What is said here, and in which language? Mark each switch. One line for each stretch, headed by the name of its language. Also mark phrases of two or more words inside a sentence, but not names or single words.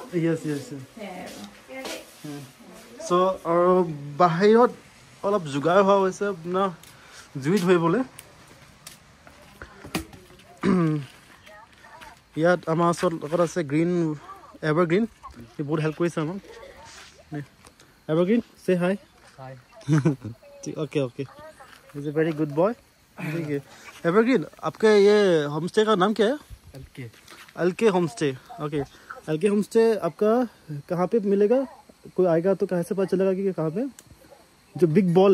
English: yes so'
Assamese: আৰু বাহিৰত অলপ যোগাৰ হোৱা হৈছে আপোনাৰ জুই ধৰিবলৈ ইয়াত আমাৰ ওচৰত লগত আছে গ্ৰীণ এভাৰগ্ৰীণ সি বহুত হেল্প কৰিছে আমাক
Hindi: एवरग्रीन से हाय
English: OK OK is a very good boy
Hindi: ठीक है एवरग्रीन आपके ये होम स्टे का नाम क्या है एलके होम स्टे ओके एलके होम स्टे आपका कहाँ पे मिलेगा कोई आएगा तो कहाँ से पता चलेगा कि कहाँ पे जो
English: big ball